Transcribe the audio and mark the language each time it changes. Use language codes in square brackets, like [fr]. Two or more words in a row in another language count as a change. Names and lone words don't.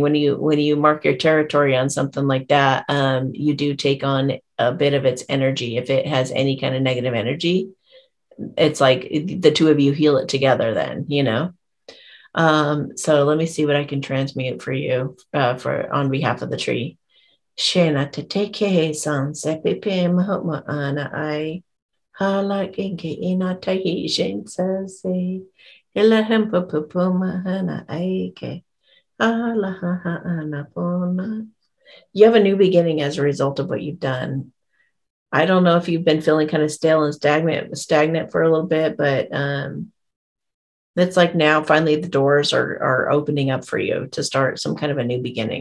[en] When you mark your territory on something like that, you do take on a bit of its energy. If it has any kind of negative energy, it's like the two of you heal it together then, so let me see what I can transmute for you, for on behalf of the tree. Shena te take san sepipe mahoma ana I hala kinke ina tahi shen se ila hempa pupuma hana aike hala ha ha ana pona. You have a new beginning as a result of what you've done. I don't know if you've been feeling kind of stale and stagnant for a little bit, but it's like now finally the doors are opening up for you to start some kind of a new beginning.